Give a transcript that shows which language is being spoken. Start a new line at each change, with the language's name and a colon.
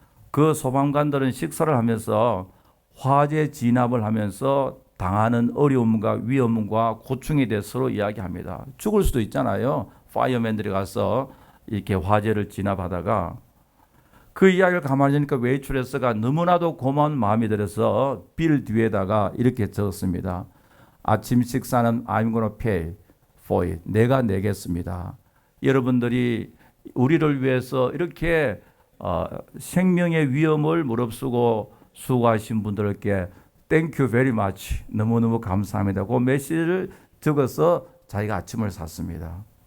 Korean: 그 소방관들은 식사를 하면서 화재 진압을 하면서 당하는 어려움과 위험과 고충에 대해 서로 이야기합니다. 죽을 수도 있잖아요. 파이어맨들이 가서 이렇게 화재를 진압하다가 그 이야기를 가만히 보니까 웨이트레스가 너무나도 고마운 마음이 들어서 빌 뒤에다가 이렇게 적었습니다. 아침 식사는
English: I'm gonna pay for it.
Korean: 내가 내겠습니다. 여러분들이 우리를 위해서 이렇게 생명의 위험을 무릅쓰고 수고하신 분들께
English: Thank you very much.
Korean: 너무너무 감사합니다. 그 메시지를 적어서 자기가 아침을 샀습니다.